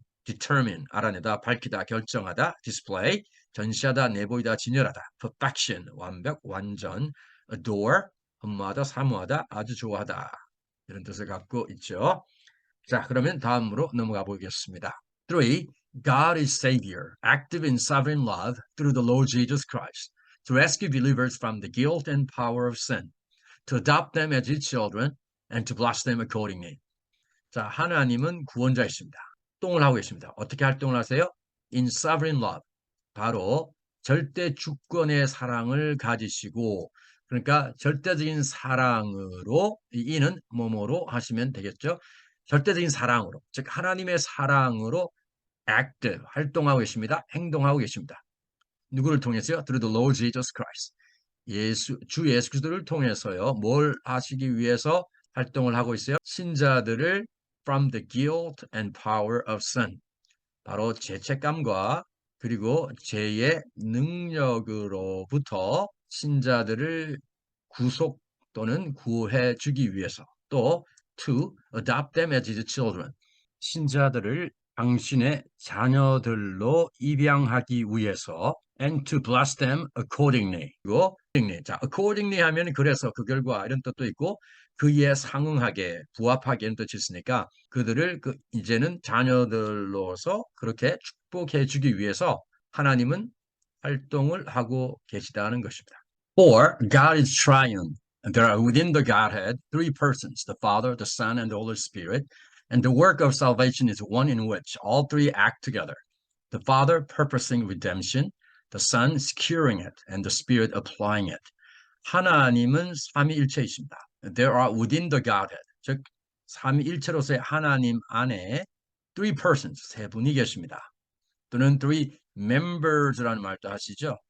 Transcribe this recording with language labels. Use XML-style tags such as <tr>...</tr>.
<ko>Determine, 알아내다, 밝히다, 결정하다. Display, 전시하다, 내보이다, 진열하다. Perfection, 완벽, 완전. Adore, 흠모하다, 사모하다, 아주 좋아하다. 이런 뜻을 갖고 있죠. 자, 그러면 다음으로 넘어가 보겠습니다. 3.</ko> <en>God is Savior, active in sovereign love through the Lord Jesus Christ, to rescue believers from the guilt and power of sin, to adopt them as His children, and to bless them accordingly.</en> <ko>자, 하나님은 구원자이십니다. 활동을 하고 계십니다. 어떻게 활동을 하세요?</ko> <en>In sovereign love.</en> <ko>바로 절대 주권의 사랑을 가지시고, 그러니까 절대적인 사랑으로, 이는 뭐뭐로 하시면 되겠죠. 절대적인 사랑으로, 즉 하나님의 사랑으로 act, 활동하고 계십니다. 행동하고 계십니다. 누구를 통해서요?</ko> <en>Through the Lord Jesus Christ.</en> <ko>주 예수 그리스도를 통해서요. 뭘 하시기 위해서 활동을 하고 있어요? 신자들을</ko> <en>from the guilt and power of sin.</en> <ko>바로 죄책감과 그리고 죄의 능력으로부터 신자들을 구속 또는 구해 주기 위해서, 또</ko> <en>to adopt them as his children.</en> <ko>신자들을 당신의 자녀들로 입양하기 위해서,</ko> <en>and to bless them accordingly.</en> <ko>그리고 자, accordingly 하면 그래서 그 결과 이런 뜻도 있고 그에 상응하게 부합하게 이런 뜻이 있으니까 그들을 이제는 자녀들로서 그렇게 축복해 주기 위해서 하나님은 활동을 하고 계시다는 것입니다.</ko> <en>For God is triune. There are within the Godhead three persons, the Father, the Son, and the Holy Spirit. And the work of salvation is one in which all three act together. The Father purposing redemption, the Son securing it, and the Spirit applying it.</en> <ko>하나님은 삼위일체이십니다.</ko> <en>There are within the Godhead,</en> <ko>즉 삼위일체로서의 하나님 안에</ko> <en>three persons,</en> <ko>세 분이 계십니다. 또는</ko> <en>three members</en> <ko>라는 말도 하시죠.</ko>